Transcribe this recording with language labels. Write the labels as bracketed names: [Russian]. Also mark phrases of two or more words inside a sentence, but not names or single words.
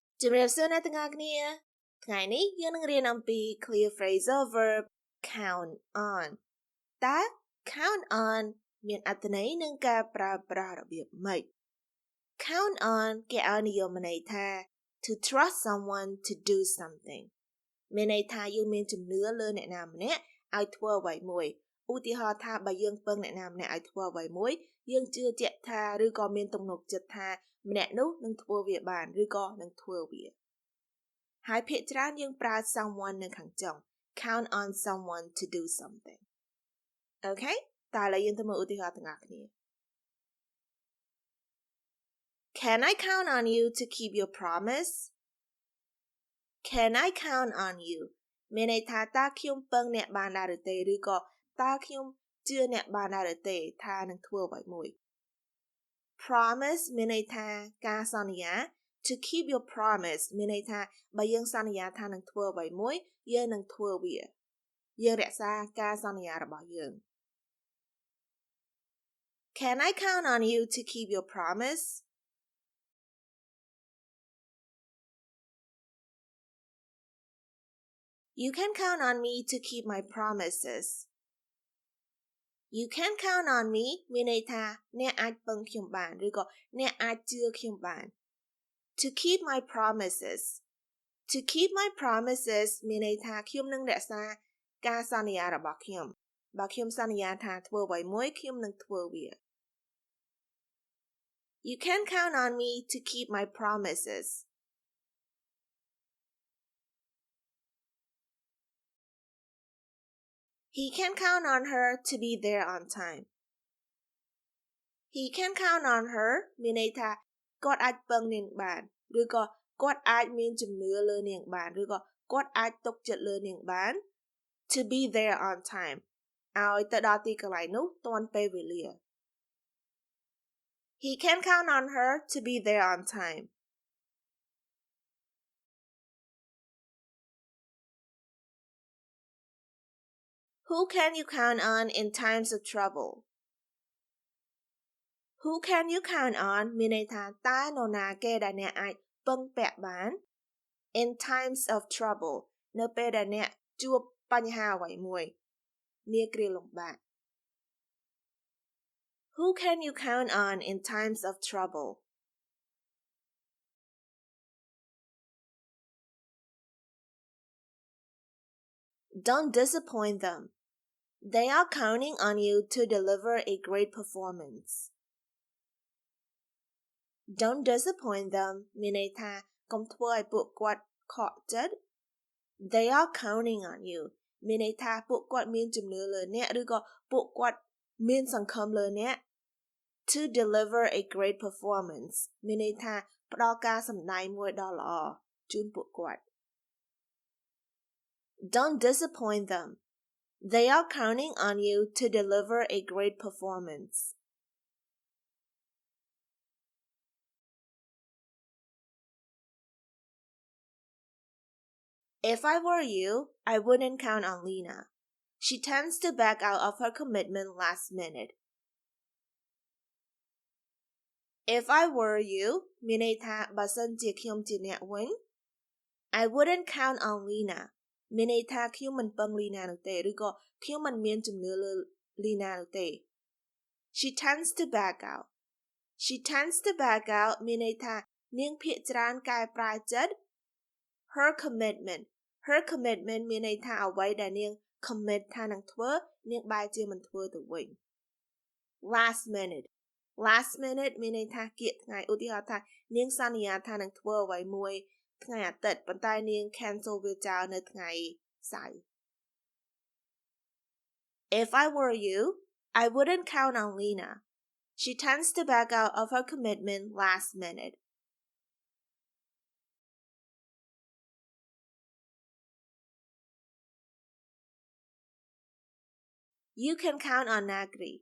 [Khmer] ជំរាបសួរអ្នកទាំងអស់គ្នាថ្ងៃនេះយើងនឹងរៀនអំពី [English] clear phrasal verb count on [Khmer] តើ [English] count on [Khmer] មានអត្ថន័យនិងការប្រើប្រាស់របៀប ម៉េច [English] count on [Khmer] គេឲ្យនិយមន័យថា [English] to trust someone to do something [Khmer] មានន័យថាយើងមានជំនឿលើអ្នកណាម្នាក់ឲ្យធ្វើអ្វីមួយឧទាហរណ៍ថាបើយើងពឹងអ្នកណាម្នាក់ឲ្យធ្វើអ្វីមួយយើងជឿជាក់ថាឬក៏មានទំនុកចិត្តថាម្នាក់នោះនឹងធ្វើវាបានឬក៏នឹងធ្វើវាហើយភាគច្រើនយើងប្រើ someone នៅខាងចុង [English] count on someone to do something Okay [Khmer] តើឥឡូវយើងទៅមើលឧទាហរណ៍ទាំងអស់គ្នា [English] Can I count on you to keep your promise Can I count on you [Khmer] មានន័យថាតើខ្ញុំពឹងអ្នក បានដែរឬទេឬក៏តើខ្ញុំជឿអ្នកបានដែរឬទេថានឹងធ្វើអ្វីមួយ Promise មានន័យថាការសន្យា [English] To keep your promise [Khmer] មានន័យថាបើយើងសន្យាថានឹងធ្វើអ្វីមួយយើងនឹងធ្វើវាយើងរក្សាការសន្យារបស់យើង [English] Can I count on you to keep your promise? You can count on me to keep my promises. You can count on me [Khmer] មានន័យថាអ្នកអាចពឹងខ្ញុំបានឬក៏អ្នកអាចជឿខ្ញុំបាន [English] To keep my promises. To keep my promises [Khmer] មានន័យថាខ្ញុំនឹងរក្សាការសន្យារបស់ខ្ញុំបើខ្ញុំសន្យាថាធ្វើអ្វីមួយខ្ញុំនឹងធ្វើវា [English] You can count on me to keep my promises. He can count on her to be there on time. He can count on her [Khmer] មានន័យថាគាត់អាចពឹងនាងបានឬក៏គាត់អាចមានជំនឿលើនាងបានឬក៏គាត់អាចទុកចិត្តលើនាងបាន [English] to be there on time [Khmer] ឲ្យទៅដល់ទីកន្លែងនោះទាន់ពេលវេលា [English] He can count on her to be there on time. Who can you count on in times of trouble? Who can you count on [Khmer] មានន័យថាតើនរណាគេដែលអ្នកអាចពឹងពាក់បាន [English] in times of trouble [Khmer] នៅពេលដែលអ្នកជួបបញ្ហាអ្វីមួយនាគ្រាលំបាក [English] Who can you count on in times of trouble? Don't disappoint them. They are counting on you to deliver a great performance. Don't disappoint them [Khmer] មានន័យថាកុំធ្វើឲ្យពួកគាត់ខកចិត្ត [English] They are counting on you [Khmer] មានន័យថាពួកគាត់មានជំនឿលើអ្នកឬក៏ពួកគាត់មានសង្ឃឹមលើអ្នក [English] to deliver a great performance [Khmer] មានន័យថាផ្ដល់ការសម្ដែងមួយដ៏ល្អជូនពួកគាត់ [English] Don't disappoint them. They are counting on you to deliver a great performance. If I were you, I wouldn't count on Lena. She tends to back out of her commitment last minute. If I were you [Khmer] មានន័យថាបើសិនជាខ្ញុំជាអ្នកវិញ [English] I wouldn't count on Lena [Khmer] មានន័យថាខ្ញុំមិនពឹង Lena នោះទេឬក៏ខ្ញុំមិនមានជំនឿលើ Lena នោះទេ [English] She tends to back out. She tends to back out [Khmer] មានន័យថានាងភាគច្រើនកែប្រែចិត្ត [English] Her commitment [Khmer] មានន័យថាអ្វីដែលនាង commit ថានឹងធ្វើនាងបែរជាមិនធ្វើទៅវិញ [English] Last minute [Khmer] មានន័យថាគៀកថ្ងៃឧទាហរណ៍ថានាងសន្យាថានឹងធ្វើអ្វីមួយថ្ងៃអាទិត្យប៉ុន្តែនាង cancel វាចោលនៅថ្ងៃសៅរ៍ [English] If I were you, I wouldn't count on Lena. She tends to back out of her commitment last minute. You can count on Nakree.